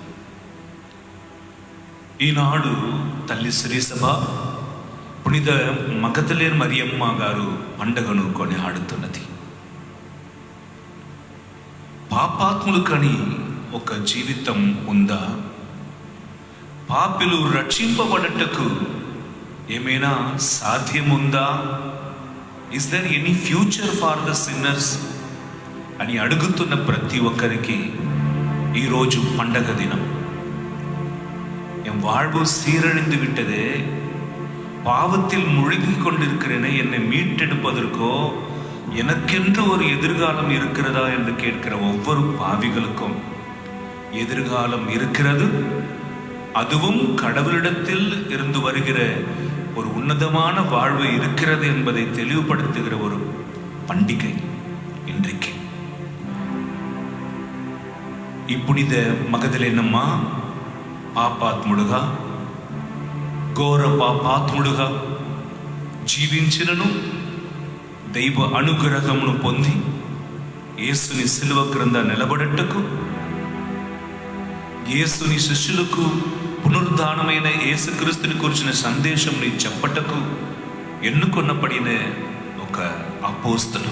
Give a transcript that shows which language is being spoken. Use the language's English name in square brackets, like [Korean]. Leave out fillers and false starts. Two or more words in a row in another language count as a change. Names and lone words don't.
[Telugu] ఈనాడు తల్లి శ్రీసభ పునిత మగదలేన్ మరియమ్మ గారు పండగను కొనియాడుతున్నది. పాపాత్ములు కని ఒక జీవితం ఉందా? పాపిలు రక్షింపబడటకు ఏమైనా సాధ్యముందా? [English] is there any future for the sinners [Telugu] అని అడుగుతున్న ప్రతి ఒక్కరికి ఈరోజు పండగ దినం. [Tamil] என் வாழ்வு சீரழிந்து விட்டதே, பாவத்தில் முழுகி கொண்டிருக்கிறேனே, என்னை மீட்டெடுப்பதற்கோ எனக்கென்று ஒரு எதிர்காலம் இருக்கிறதா என்று கேட்கிற ஒவ்வொரு பாவிகளுக்கும் எதிர்காலம் இருக்கிறது. அதுவும் கடவுளிடத்தில் இருந்து வருகிற ஒரு உன்னதமான வாழ்வு இருக்கிறது என்பதை தெளிவுபடுத்துகிற ஒரு பண்டிகை இன்றைக்கு. [Telugu] ఇప్పుడిద మగదలేనమ్మా పాపాత్ముడుగా, ఘోర పాపాత్ముడుగా జీవించినను దైవ అనుగ్రహమును పొంది యేసుని సిలువ క్రింద నిలబడటకు, యేసుని శిష్యులకు పునరుద్ధానమైన యేసుక్రీస్తుని గురించిన సందేశంని చెప్పటకు ఎన్నుకొనబడిన ఒక అపోస్తలు.